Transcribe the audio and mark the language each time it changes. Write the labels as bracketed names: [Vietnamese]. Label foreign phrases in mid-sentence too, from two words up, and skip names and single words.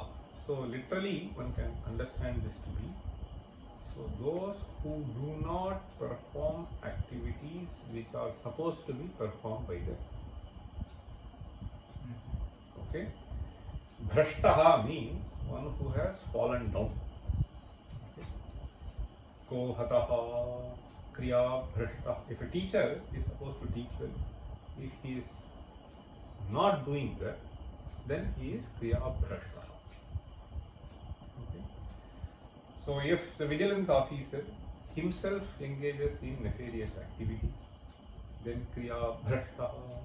[English] So literally one can understand this to be. So those who do not perform activities which are supposed to be performed by them. Okay? Bhrashtaha means one who has fallen down. [Sanskrit] Okay? को हतः क्रिया भ्रष्टः. [English] If a teacher is supposed to teach well, if he is not doing that, then he is [Sanskrit] क्रिया भ्रष्टः. [English] Okay? So if the vigilance officer himself engages in nefarious activities, then [Sanskrit] क्रिया भ्रष्टः.